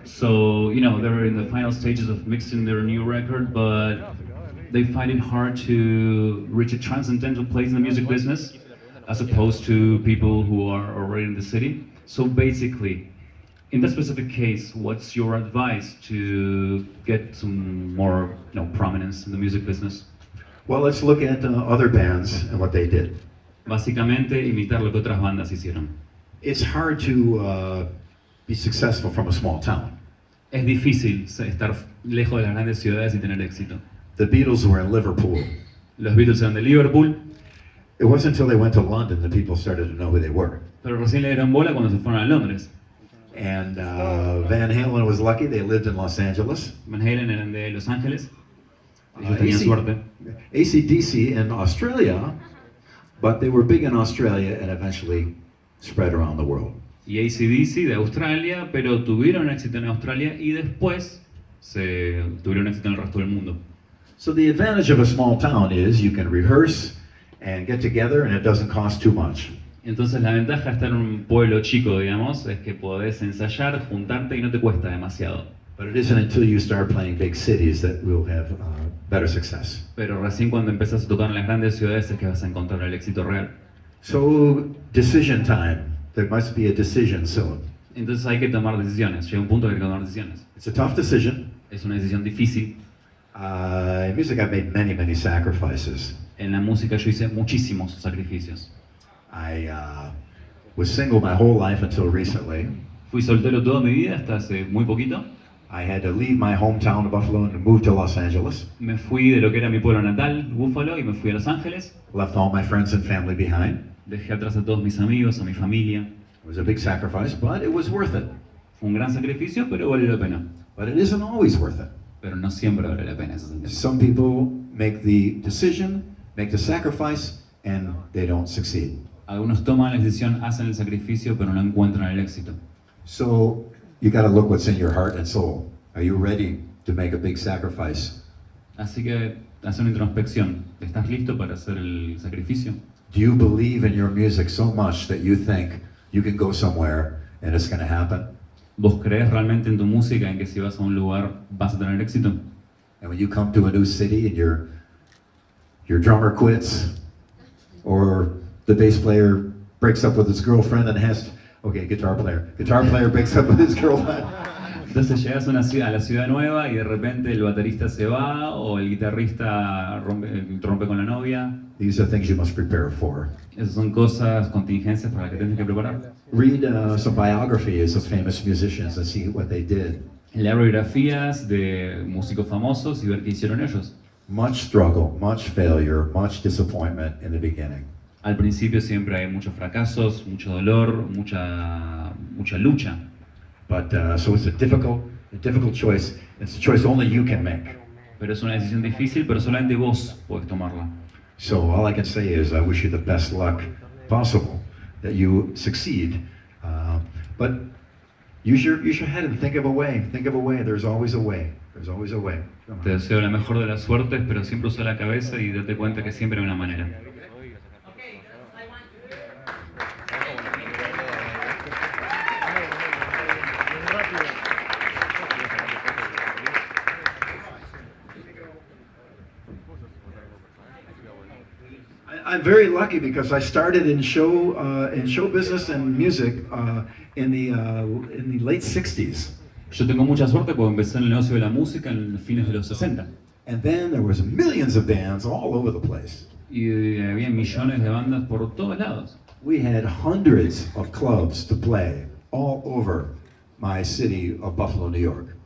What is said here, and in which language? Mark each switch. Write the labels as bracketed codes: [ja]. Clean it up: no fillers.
[en] So, they're in the final stages of mixing their new record, but they find it hard to reach a transcendental place in the music business, as opposed to people who are already in the city. So basically, in that specific case, what's your advice to get some more, prominence in the music business? Well, let's look at other bands and what they did. [es] Básicamente, imitar lo que otras bandas hicieron. [en] It's hard to be successful from a small town. [es] Es difícil estar lejos de las grandes ciudades y tener éxito. [en] The Beatles were in Liverpool. [es] Los Beatles eran de Liverpool. [en] It wasn't until they went to London that people started to know who they were. [es] Pero recién le dieron bola cuando se fueron a Londres. [en] And Van Halen was lucky, they lived in Los Angeles. [es] Van Halen eran de Los Ángeles. Ellos tenían suerte. [en] AC/DC in Australia, but they were big in Australia and eventually spread around the world. [es] Y AC/DC de Australia, pero tuvieron éxito en Australia y después tuvieron éxito en el resto del mundo. [en] So the advantage of a small town is you can rehearse and get together and it doesn't cost too much. [es] Entonces la ventaja de estar en un pueblo chico, digamos, es que podés ensayar, juntarte y no te cuesta demasiado. [en] But it isn't until you start playing big cities that we'll have better success. [es] Pero recién cuando empezás a tocar en las grandes ciudades es que vas a encontrar el éxito real. [en] So decision time. There must be a decision soon. [es] Entonces hay que tomar decisiones. Llega un punto que hay que tomar decisiones. [en] It's a tough decision. [es] Es una decisión difícil. [en] In music I've made many sacrifices. [es] En la música yo hice muchísimos sacrificios. [en] I was single my whole life until recently. [es] Fui soltero toda mi vida hasta hace muy poquito. [en] I had to leave my hometown of Buffalo and move to Los Angeles. [es] Me fui de lo que era mi pueblo natal, Buffalo, y me fui a Los Ángeles. [en] Left all my friends and family behind. [es] Dejé atrás a todos mis amigos, a mi familia. [en] It was a big sacrifice, but it was worth it. [es] Fue un gran sacrificio, pero valió la pena. [en] But it isn't always worth it. [es] Pero no siempre vale la pena eso. [en] Some people make the decision, make the sacrifice, and they don't succeed. [es] Algunos toman la decisión, hacen el sacrificio, pero no encuentran el éxito. [en] So you got to look what's in your heart and soul. Are you ready to make a big sacrifice? [es] Así que hacer una introspección. ¿Estás listo para hacer el sacrificio? [en] Do you believe in your music so much that you think you can go somewhere and it's going to happen? [es] ¿Vos crees realmente en tu música, en que si vas a un lugar vas a tener éxito? [en] And when you come to a new city and your drummer quits, or the bass player breaks up with his girlfriend and guitar player breaks up with his girlfriend. [es] Entonces llegas a la ciudad nueva y de repente el baterista se va o el guitarrista rompe con la novia. [en] These are things you must prepare for. [es] Esas son cosas, contingencias para las que tienes que preparar. [en] Read some biographies of famous musicians and see what they did. [es] Leer biografías de músicos famosos y ver qué hicieron ellos. [en] Much struggle, much failure, much disappointment in the beginning. [es] Al principio siempre hay muchos fracasos, mucho dolor, mucha lucha. [en] But so it's a difficult choice. It's a choice only you can make. [es] Pero es una decisión difícil, pero solamente vos podés tomarla. [en] So all I can say is I wish you the best luck possible that you succeed. But use your head and think of a way. Think of a way. There's always a way. There's always a way. Come on. [es] Te deseo la mejor de las suertes, pero siempre usa la cabeza y date cuenta que siempre hay una manera. [en] I'm very lucky because I started in show business and music in the late 60s. [es] Yo tengo mucha suerte porque empecé en el negocio de la música en los fines de los 60. [en] And then there was millions of bands all over the place. [es] Y había millones de bandas por todos lados. [en] We had hundreds of clubs to play all over my city of Buffalo, New York.